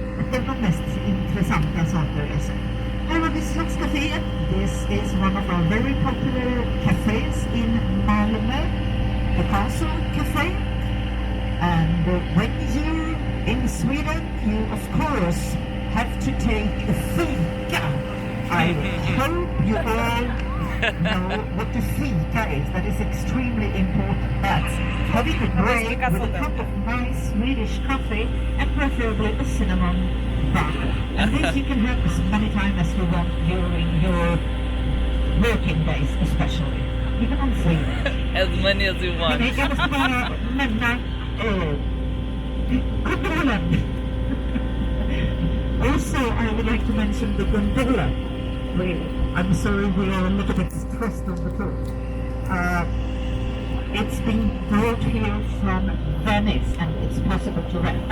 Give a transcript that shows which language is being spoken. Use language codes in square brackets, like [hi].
[sv] Det är de mest intressanta saker jag sett. Här har vi Slottscaféet. [en] This is one of our very popular cafés in Malmö, the Castle Café. And when you're in Sweden, you of course have to take a fika. I hope you all know what the fika is. That is extremely important. That's having a break with a cup of nice Swedish coffee and preferably a cinnamon bun. And this you can have as many times as you want during your working days especially. Even on Friday. As many as you want. [sv] Jag måste bara nämna gondolen. [en] Also, I would like to mention the gondola. I'm sorry, we are a little bit stressed on the phone. It's been brought here from Venice and it's possible to rent.